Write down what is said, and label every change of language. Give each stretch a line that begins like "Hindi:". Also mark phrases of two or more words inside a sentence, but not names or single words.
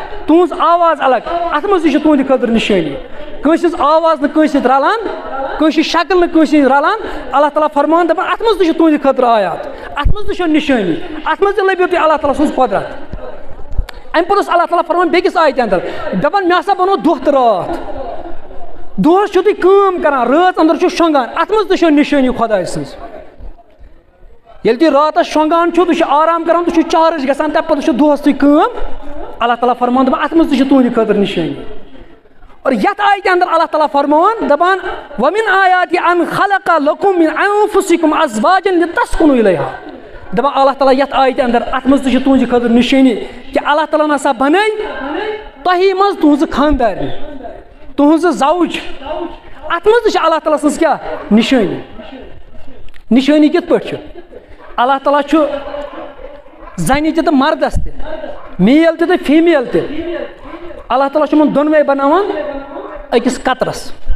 Kashmiri: تُہنٛز آواز الگ اتھ منٛز تہِ چھِ تُہنٛدِ خٲطرٕ نِشٲنی کٲنٛسہِ ہٕنٛز آواز نہٕ کٲنٛسہِ سۭتۍ رلان کٲنٛسہِ شکل نہٕ کٲنٛسہِ سۭتۍ رلان اللہ تعالیٰ فرماوان دپان اتھ منٛز تہِ چھِ تُہنٛدِ خٲطرٕ آیات اتھ منٛز تہِ چھو نِشٲنی اتھ منٛز تہِ لٔبِو تُہۍ اللہ تعالیٰ سٕنٛز قۄدرت امہِ پتہٕ اوس اللہ تعالیٰ فرماوان بیٚکِس آیتہِ اندر دپان مےٚ ہسا بنوو دۄہ تہٕ راتھ دۄہس چھِو تُہۍ کٲم کران رٲژ اندر چھِو شۄنٛگان اتھ منٛز تہِ چھو نِشٲنی خۄداے سٕنٛز ییٚلہِ تُہۍ راتس شۄنٛگان چھِو تُہۍ چھِو آرام کران تُہۍ چھِو چارٕج گژھان تمہِ پتہٕ چھُ دۄہس تُہۍ کٲم اللہ تعالیٰ فرماوان دپان اتھ منٛز تہِ چھِ تُہنٛدِ خٲطرٕ نِشٲنی اور یتھ آیتہِ اندر اللہ تعالیٰ فرماوان دپان
Arabic: وَمِن آیاتہِ ان خلق لکم من انفسکم ازواجا لتسکنوا الیہا
Kashmiri: دپان اللہ تعالیٰ یتھ آیتہِ اندر اتھ منٛز تہِ چھِ تُہنٛدِ خٲطرٕ نِشٲنی کہِ اللہ تعالیٰ ہسا بنٲے تۄہی منٛز تُہنٛزٕ خاندارنہِ تُہنٛزٕ زوج ات مز اللہ تعالیٰ سٕنٛز کیٛاہ نِشٲنی نِشٲنی کِتھ پٲٹھۍ چھِ اللہ تعالیٰ چھُ زنہِ تہِ تہٕ مردس تہِ میل تہِ تہٕ فیٖمیل تہِ اللہ تعالیٰ چھُ یِمن دۄنوَے بناوان أکِس قطرس